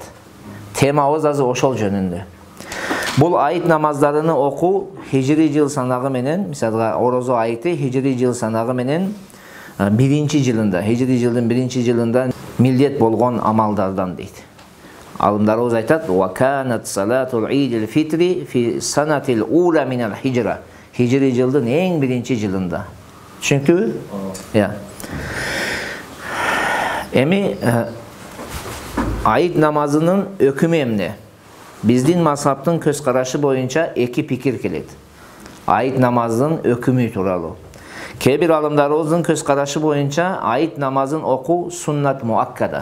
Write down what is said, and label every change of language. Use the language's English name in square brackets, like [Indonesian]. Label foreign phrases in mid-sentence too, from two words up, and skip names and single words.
[Kyrgyz] Темабыз азыр ошол жөнүндө. Бул айт намаздарын окуу хижри жыл санагы менен, мисалга орозо айты хижри жыл санагы менен биринчи жылында, хижри жылдын биринчи жылында милдет болгон амалдардан дейт. Алымдарыбыз айтат: [Arabic] "وكانت صلاة عيد الفطر في السنة الأولى من الهجرة." [Kyrgyz] Хижри жылдын эң биринчи жылында. Түшүнүктүүбү? Я. Эми айт намазынын өкүмү эмне? Биздин мазхабтын көз карашы боюнча эки пикир келет. Айт намазынын өкүмү тууралуу. Кээ бир алымдарыбыздын көз карашы боюнча айт намазын окуу [Arabic] سنة مؤكدة.